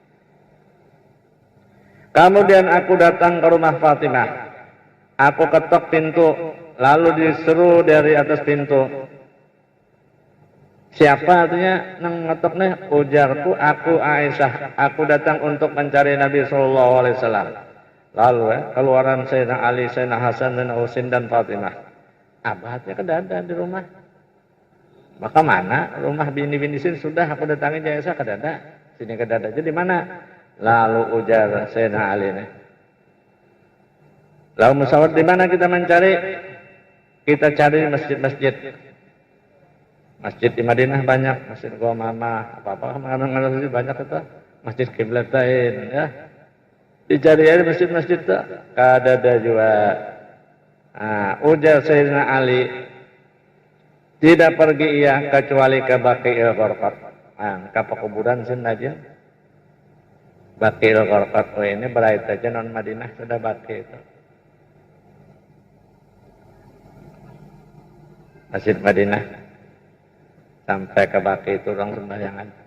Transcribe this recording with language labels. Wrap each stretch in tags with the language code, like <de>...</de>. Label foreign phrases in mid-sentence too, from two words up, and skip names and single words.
<id>Kemudian aku datang ke rumah Fatimah. Aku ketok pintu, lalu diseru dari atas pintu.</id> <bjn>Siapa artinya nang ngetok nih?</bjn> <id>Ujarku, aku Aisyah. Aku datang untuk mencari Nabi</id> <ar>صلى الله عليه وسلم.</ar> <id>Lalu keluaran Sayyidina Ali, Sayyidina Hasan, Sayyidina Husain dan Fatimah.</id> <bjn>Abahnya kada ada di rumah. Maka mana rumah bini-bini sini sudah aku datangi Aisyah kada ada. Sini kada ada. Jadi mana? Lalu ujar Sayyidina Ali nih. Lalu musyawarah di mana kita mencari?</bjn> <id>Kita cari masjid-masjid. Masjid di Madinah banyak, masjid Ghamamah, apa-apa masjid banyak itu. Masjid Qiblatain ya. Dicari aja masjid-masjid itu.</id> <bjn>Kada ada juga. Nah, ujar Sayyidina Ali,</bjn> <id>tidak pergi ia kecuali ke Baqi'il Gharqad.</id> <bjn>Nah, ke pekuburan sin aja. Baqi'il Gharqad ini berait aja non Madinah sudah Baqi itu. Masjid Madinah sampai ke Baqi itu orang sembayangan.</bjn>